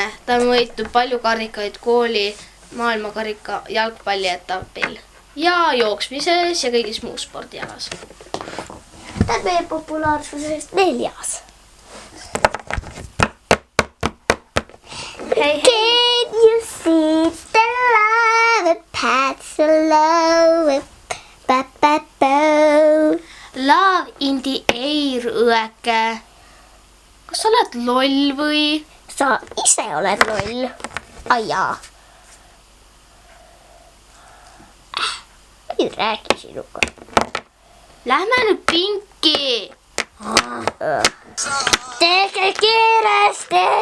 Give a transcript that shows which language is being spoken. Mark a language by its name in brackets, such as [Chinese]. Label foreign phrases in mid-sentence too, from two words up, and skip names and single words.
[Estonian] Ta on võitnud palju karikaid kooli maailmakarika jalgpallietapil ja jooksmises ja kõigis muus spordialas. Ta on meie populaarsusest 4. Hei, [English] Can you see the love that pats along? Love in the air, [Estonian] õeke. Kas sa oled loll või? Sa ise oled loll. Ai jaa. Ei räägi sinuga. Lähme nüüd pinki. Tehke kiiresti!